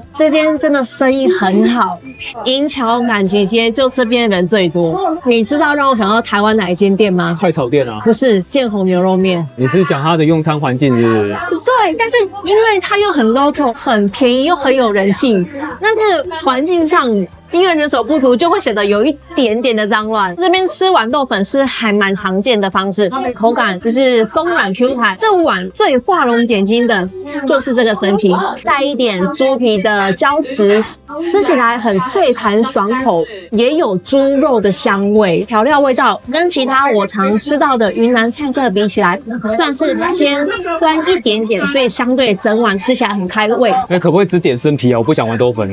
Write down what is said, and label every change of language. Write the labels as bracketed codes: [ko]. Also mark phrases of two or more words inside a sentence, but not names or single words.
[zh] 這間真的生意很好，銀橋滿旗街就這邊人最多。你知道讓我想到台灣哪一間店嗎？快炒店啊？不是，建宏牛肉麵。你是講它的用餐環境是不是？對，但是因為它又很 local， 很便宜又很有人性，但是環境上因為人手不足，就會顯得有一點點的髒亂。這邊吃豌豆粉是還蠻常見的方式，口感就是鬆軟 Q 彈。這碗最畫龍點睛的就是這個生啤，帶一點豬皮的膠質，吃起來很脆彈爽口，也有豬肉的香味。調料味道跟其他我常吃到的雲南菜色比起來，算是偏酸一點點，所以相對整碗吃起來很開胃。可不可以只點生啤啊？我不想豌豆粉。